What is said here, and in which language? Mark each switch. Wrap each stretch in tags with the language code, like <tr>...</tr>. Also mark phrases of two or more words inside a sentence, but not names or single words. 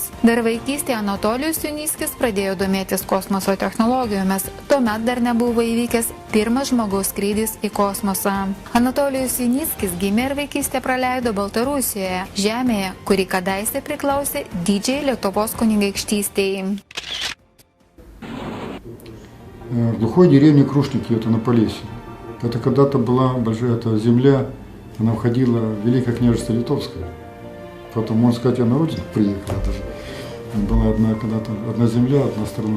<lt>Dar vaikystėje Anatolijus Junickis pradėjo domėtis kosmoso technologijomis. Tuomet dar nebuvo įvykęs pirmas žmogaus skrydis į kosmosą. Anatolijus Junickis gimė ir vaikystę praleido Baltarusijoje, žemėje, kuri kadaise priklausė Didžiajai Lietuvos kunigaikštystėje.</lt> <ru>В глухой деревне Крушники, это на Полесье. Это когда-то была большая земля, она входила в Великое княжество Литовское. Потом, можно сказать, я на родину приехал. Это же была когда-то одна земля, одна страна.</ru>